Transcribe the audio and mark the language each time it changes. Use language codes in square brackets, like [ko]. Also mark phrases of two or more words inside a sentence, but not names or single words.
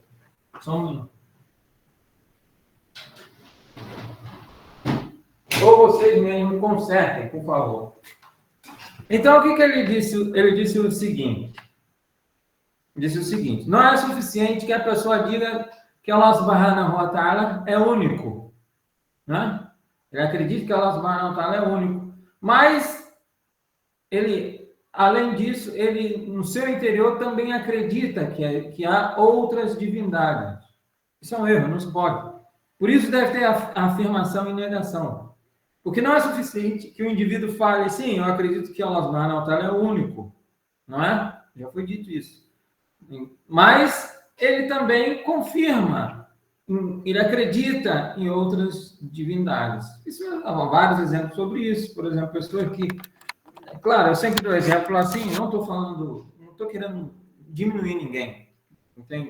[pt] Só um minuto. Ou vocês mesmos consertem, por favor. Então, o que ele disse? Ele disse o seguinte. Não é suficiente que a pessoa diga que Allah [ar] سبحانه وتعالى [pt] é único. Né? Ele acredita que Allah [ar] سبحانه وتعالى [pt] é único. Mas, ele, além disso, ele, no seu interior, também acredita que há outras divindades. Isso é um erro, não se pode. Por isso deve ter a afirmação e negação. Porque não é suficiente que o indivíduo fale, sim, eu acredito que Allah [ar] سبحانه وتعالى [pt] é o único. Não é? Já foi dito isso. Mas ele também confirma, ele acredita em outras divindades. Há vários exemplos sobre isso. Por exemplo, pessoas que... Claro, eu sempre dou exemplo assim, não estou querendo diminuir ninguém, entende?